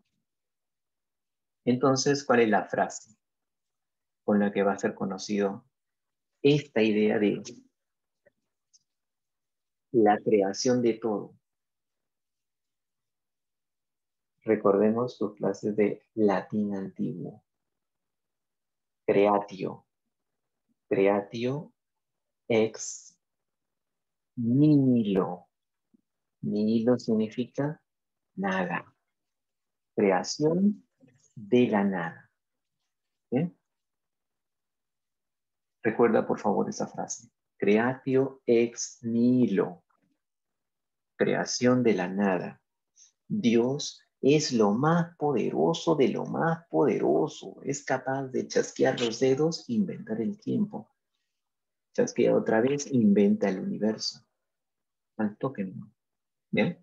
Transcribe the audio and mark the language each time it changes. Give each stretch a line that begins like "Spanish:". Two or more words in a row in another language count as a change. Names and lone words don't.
Spanish: Entonces, ¿cuál es la frase con la que va a ser conocido esta idea de la creación de todo? Recordemos tus clases de latín antiguo.
Latin: Creatio. Creatio ex nihilo.
Spanish: Nihilo significa nada. Creación de la nada. ¿Bien? Recuerda por favor esa frase.
Latin: Creatio ex nihilo.
Spanish: Creación de la nada. Dios es lo más poderoso de lo más poderoso. Es capaz de chasquear los dedos e inventar el tiempo. Chasquea otra vez, inventa el universo. Al toque no. ¿Bien?